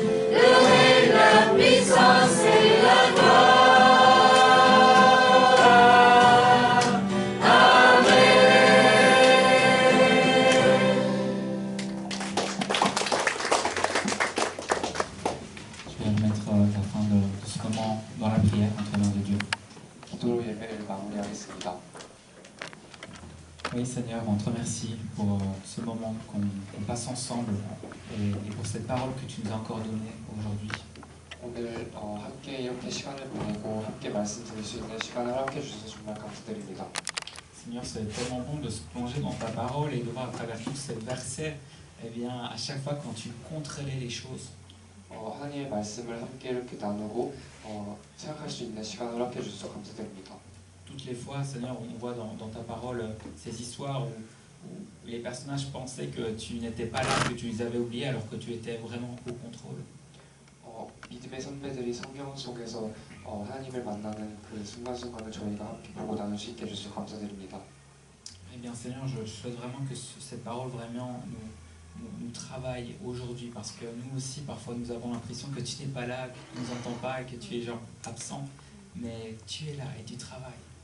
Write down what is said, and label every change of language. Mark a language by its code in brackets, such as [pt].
[fr] Le règne, la puissance et la gloire. Amen. Je vais mettre la fin de ce moment dans la prière entre les mains de Dieu. [ko] 기도로 예배를 마무리하겠습니다. [fr] Oui Seigneur, on te remercie pour ce moment qu'on passe ensemble et pour cette parole que tu nous as encore donnée aujourd'hui. [ko] 오늘 함께 이렇게 시간을 보내고 함께 말씀 드릴 수 있는 시간을 함께 주셔서 정말 감사드립니다. [fr] Seigneur, c'est tellement bon de se plonger dans ta parole et de voir à travers tous ces versets, eh bien, à chaque fois quand tu contrôlais les choses, [ko] 하나님의 말씀을 함께 이렇게 나누고 생각할 수 있는 시간을 함께 주셔서 감사드립니다. [fr] toutes les fois, Seigneur, on voit dans ta parole ces histoires où les personnages pensaient que tu n'étais pas là, que tu les avais oubliés alors que tu étais vraiment au contrôle. [ko] 믿음의 선배들이 성경 속에서 하나님을 만나는 그 순간순간을 저희가 함께 보고 나눌 수 있게 해주셔서 감사드립니다. [fr] Eh bien, Seigneur, je souhaite vraiment que cette parole vraiment nous travaille aujourd'hui parce que nous aussi, parfois, nous avons l'impression que tu n'es pas là, que tu ne nous entends pas, que tu es genre absent, mais tu es là et tu travailles.